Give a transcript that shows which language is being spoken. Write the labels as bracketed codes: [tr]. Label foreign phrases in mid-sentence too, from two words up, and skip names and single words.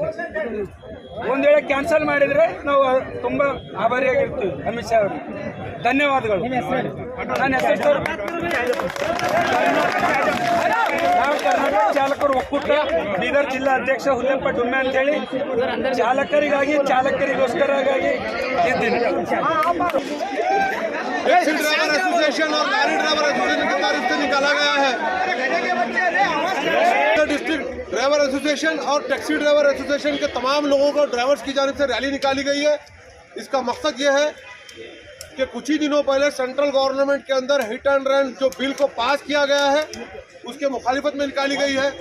[kn] ಒಂದ್ ವೇಳೆ ಕ್ಯಾನ್ಸಲ್ ಮಾಡಿದ್ರೆ ನಾವು ತುಂಬಾ ಆಭಾರಿಯಾಗಿರ್ತೀವಿ ಅಮಿತ್ ಶಾ ಅವರಿಗೆ. ಧನ್ಯವಾದಗಳು. ನನ್ನ ಹೆಸರು ನಾವು ಕರ್ನಾಟಕ ಚಾಲಕರು ಒಕ್ಕೂಟ ಬೀದರ್ ಜಿಲ್ಲಾ ಅಧ್ಯಕ್ಷ ಹುಲ್ಲೆಪ್ಪ ಡುಮ್ಮೆ ಅಂತೇಳಿ ಚಾಲಕರಿಗೋಸ್ಕರಗಾಗಿ ಇದ್ದೀನಿ. [en] Taxi Driver Association [hi] और [en] Lorry Driver Association [hi] की तरफ से निकाला गया है। [en] District Driver Association [hi] और [en] Taxi Driver Association [hi] के तमाम लोगों को ड्राइवर्स की जानिब से रैली निकाली गई है। इसका मकसद ये है कि कुछ ही दिनों पहले [en] Central Government [hi] के अंदर [en] hit and run [hi] जो बिल को पास किया गया है उसके मुखालिफत में निकाली गई है।